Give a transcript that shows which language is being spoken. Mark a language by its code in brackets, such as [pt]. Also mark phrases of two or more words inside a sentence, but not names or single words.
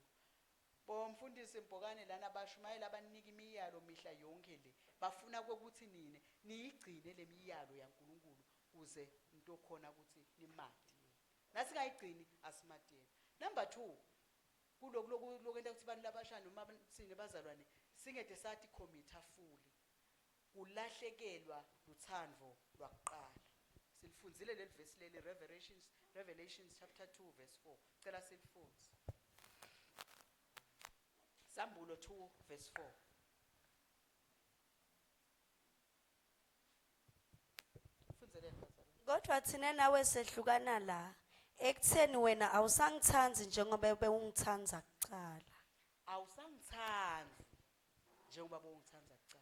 [ss] Bomfundisi Mpokane lana bashumayela abanika imiyalo mihla yonke le. Bafuna ukuthi nini niyigcine le miyalo yaNkulunkulu kuze umuntu okhona ukuthi nimati yena. Nasingayigcini asimati yena. Number 2, kulokuyenta ukuthi abantu labashana noma sine bazalwane singede sathi [en] commit fully. [ss] Kulahlekelwa luthando lwakuqala. Silifunzile leli verse leli [en] Revelations chapter 2 verse 4. [ss] Cela silifunze. Sambulo 2 verse 4. Funzele bazalwane. Kodwa thina nawe sehlukana la. Ekutheni wena awusangithanzi njengoba bewungithanza kuqala. Awusangithanzi njengoba bewungithanza kuqala.